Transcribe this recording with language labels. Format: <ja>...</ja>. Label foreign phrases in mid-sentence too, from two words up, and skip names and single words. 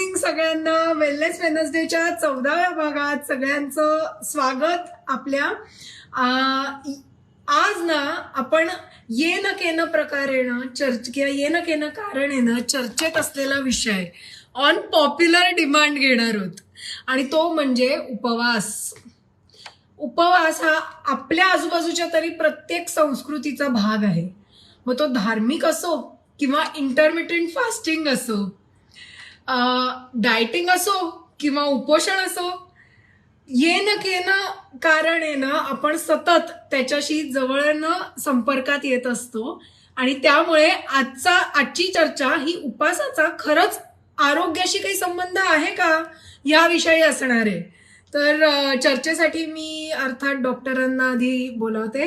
<mr>सगळ्यांना वेलनेस वेनसडेच्या 14व्या भागात सगळ्यांचं स्वागत आपल्या. आज ना आपण</mr> <sa>येन केन प्रकारेण</sa> <mr>किंवा</mr> <sa>येन केन कारणेन</sa> <mr>चर्चेत असलेला विषय</mr> <en>on popular demand</en> <mr>घेणार आहोत आणि तो म्हणजे उपवास. उपवास हा आपल्या आजूबाजूच्या तरी प्रत्येक संस्कृतीचा भाग आहे. मग तो धार्मिक असो किंवा</mr> <en>intermittent fasting</en> <mr>असो, डायटिंग असो किंवा उपोषण असो,</mr> <sa>येन केन कारणेन</sa> <mr>आपण सतत त्याच्याशी जवळनं संपर्कात येत असतो आणि त्यामुळे आजची चर्चा ही उपवासाचा खरंच आरोग्याशी काही संबंध आहे का याविषयी असणार आहे. तर चर्चेसाठी मी अर्थात डॉक्टरांना आधी बोलवते.</mr>